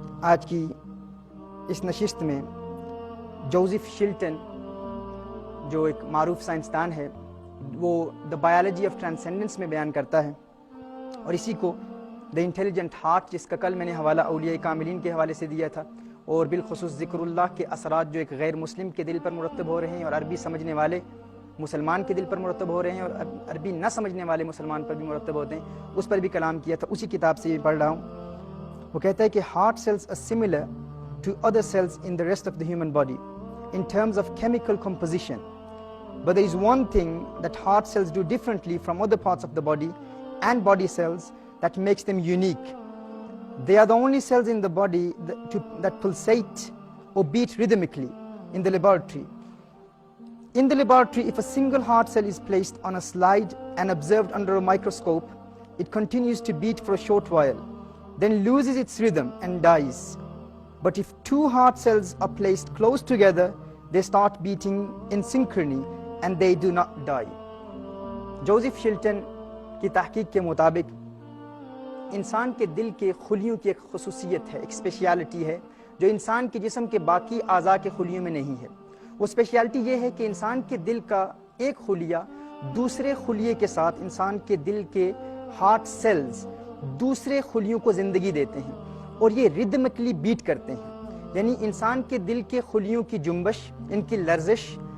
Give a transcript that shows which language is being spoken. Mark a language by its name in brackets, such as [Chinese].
[Urdu] آج کی اس نشست میں جوزف شلٹن جو ایک معروف سائنسدان ہے، وہ دا بایولوجی آف ٹرانسینڈنس میں بیان کرتا ہے، اور اسی کو دا انٹیلیجنٹ ہارٹ، جس کا کل میں نے حوالہ اولیاء کاملین کے حوالے سے دیا تھا، اور بالخصوص ذکر اللہ کے اثرات جو ایک غیر مسلم کے دل پر مرتب ہو رہے ہیں اور عربی سمجھنے والے مسلمان کے دل پر مرتب ہو رہے ہیں اور عربی نہ سمجھنے والے مسلمان پر بھی مرتب ہوتے ہیں، اس پر بھی کلام کیا تھا۔ اسی کتاب سے یہ پڑھ رہا ہوں۔ وہ کہتا ہے کہ [English] Heart cells are similar to other cells in the rest of the human body in terms of chemical composition, but there is one thing that heart cells do differently from other parts of the body and body cells that makes them unique. They are the only cells in the body that pulsate or beat rhythmically in the laboratory. In the laboratory, if a single heart cell is placed on a slide and observed under a microscope, it continues to beat for a short while, then loses its rhythm and dies. But if two heart cells are placed close together, they start beating in synchrony and they do not die. [Urdu] Joseph شلٹن کی تحقیق کے مطابق انسان کے دل کے خلیوں کی ایک خصوصیت ہے، ایک اسپیشیالٹی ہے جو انسان کے جسم کے باقی اعضاء کے خلیوں میں نہیں ہے۔ وہ اسپیشیالٹی یہ ہے کہ انسان کے دل کا ایک خلیہ دوسرے خلیے کے ساتھ، انسان کے دل کے ہارٹ سیلز دوسرے خلیوں کو زندگی دیتے ہیں اور یہ ردمکلی بیٹ کرتے ہیں، یعنی انسان کے دل کے خلیوں کی جنبش، ان کی لرزش،